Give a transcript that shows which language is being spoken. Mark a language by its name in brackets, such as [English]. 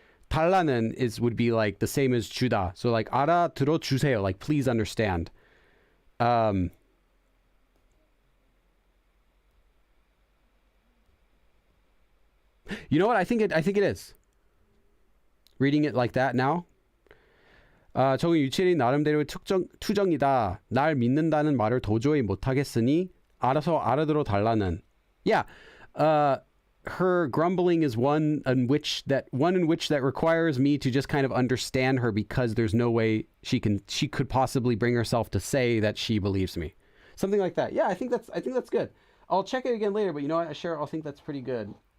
[English] 달라는 would be like the same as 주다. So like [Korean] 알아들어 주세요, [English] like please understand. You know what? I think it is. Reading it like that now. [Korean] 저건 유채린 나름대로의 투정이다. 날 믿는다는 말을 도저히 못하겠으니 알아서 알아들어 달라는. [English] Yeah. Her grumbling is one in which that requires me to just kind of understand her, because there's no way she could possibly bring herself to say that she believes me. Something like that. Yeah, I think that's good. I'll check it again later, but you know what, Cheryl, I think that's pretty good.